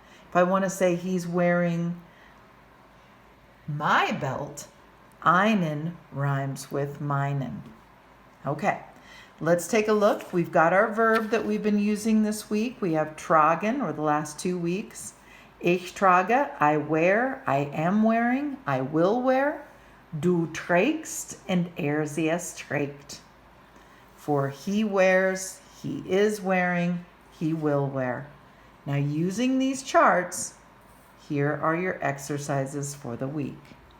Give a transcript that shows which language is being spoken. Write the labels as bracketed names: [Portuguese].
[English] If I want to say he's wearing my belt, einen rhymes with meinen. Okay, let's take a look. We've got our verb that we've been using this week. We have tragen, or the last 2 weeks. [German] Ich trage, [English] I wear, I am wearing, I will wear. [German] Du trägst, and sie es trägt. [English] For he wears, he is wearing, he will wear. Now, using these charts, here are your exercises for the week.